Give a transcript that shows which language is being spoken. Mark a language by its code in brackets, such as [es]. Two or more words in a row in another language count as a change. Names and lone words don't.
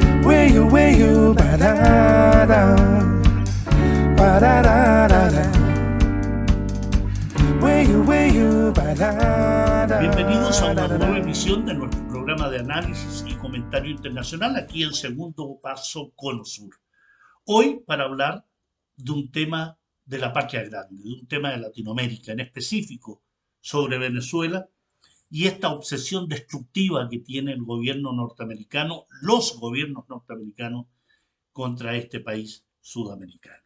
[es] Way you, ba-da-da, ba-da-da-da-da. Way you, ba-da-da. Bienvenidos a una nueva emisión de nuestro programa de análisis y comentario internacional aquí en Segundo Paso Cono Sur. Hoy para hablar de un tema de la patria grande, de un tema de Latinoamérica, en específico sobre Venezuela y esta obsesión destructiva que tiene el gobierno norteamericano, los gobiernos norteamericanos contra este país sudamericano.